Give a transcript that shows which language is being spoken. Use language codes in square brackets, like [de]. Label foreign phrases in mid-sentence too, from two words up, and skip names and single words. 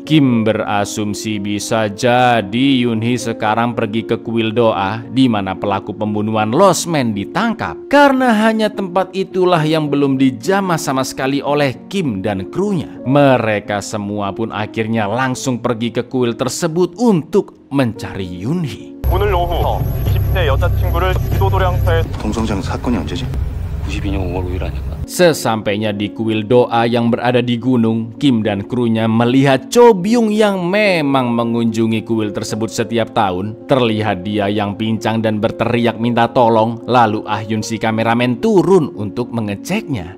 [id] Kim berasumsi bisa jadi Yoon-hee sekarang pergi ke kuil doa di mana pelaku pembunuhan losmen ditangkap, karena hanya tempat itulah yang belum dijamah sama sekali oleh Kim dan krunya. Mereka semua pun akhirnya langsung pergi ke kuil tersebut untuk mencari Yoon-hee. [ko] 오늘 오후 20대 여자친구를 기도도량터에 동성장 사건이 언제지? 92년 5월 5일 아닌가? [id] Sesampainya di kuil doa yang berada di gunung, Kim dan krunya melihat Cho Byung yang memang mengunjungi kuil tersebut setiap tahun. Terlihat dia yang pincang dan berteriak minta tolong, lalu Ah Yun si kameramen turun untuk mengeceknya.